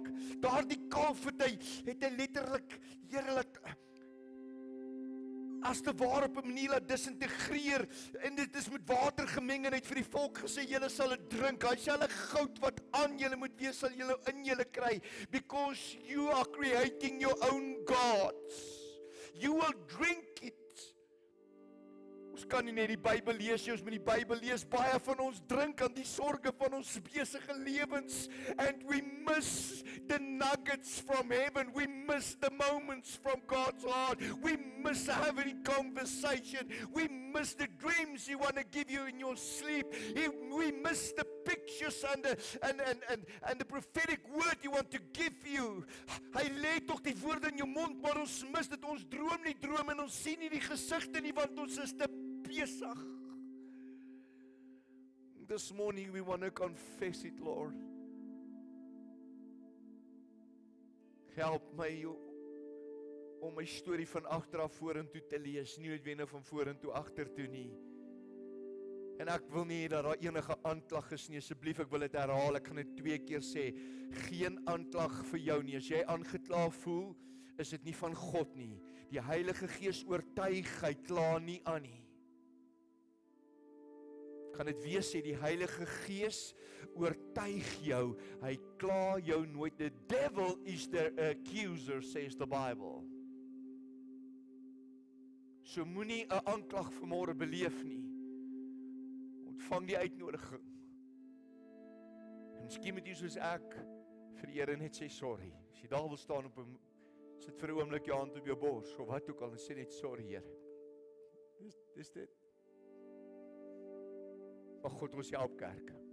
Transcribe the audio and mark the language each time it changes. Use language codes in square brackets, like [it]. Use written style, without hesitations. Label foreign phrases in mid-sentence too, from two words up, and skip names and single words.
[af] Daardie kalf het hy letterlik, Here, as te ware op 'n manier laat disintegreer, en dit is met water gemeng, en hy het vir die volk gesê, julle sal dit drink, hy sal 'n goud wat aan julle moet wees, sal julle in julle kry, [en] because you are creating your own gods. You will drink it. [af] Ons kan nie net die Bybel lees, ons moet die Bybel lees, baie van ons drink aan die sorge van ons besige lewens, [en] and we miss the nuggets from heaven, we miss the moments from God's heart, we miss having conversation, we miss the dreams He want to give you in your sleep, we miss the pictures and the prophetic word He want to give you. [af] Hy lê tog die woorde in jou mond, maar ons mis dit, ons droom nie droom, en ons sien nie die gesigte nie, want ons is te besig. [en] This morning we want to confess it, Lord. [af] Help my om my storie van agter af vorentoe te lees, nie noodwendig van vorentoe agtertoe nie. En ek wil nie dat daar enige aanklag is nie, asseblief, ek wil dit herhaal, ek gaan dit 2 keer sê, geen aanklag vir jou nie, as jy aangekla voel, is dit nie van God nie, die Heilige Gees oortuig, hy kla nie aan nie. Kan dit weer sê, die Heilige Gees oortuig jou, hy kla jou nooit. [en] The devil is the accuser, says the Bible. [af] So moenie 'n aanklag vanmôre beleef nie. Ontvang die uitnodiging. En miskien moet jy soos ek vir die Here net sê sorry. As jy daar wil staan op 'n, sit vir 'n oomblik jou hand op jou bors, of wat ook al, en sê net sorry, Here. Dis dit. Mag God ons help, kerk.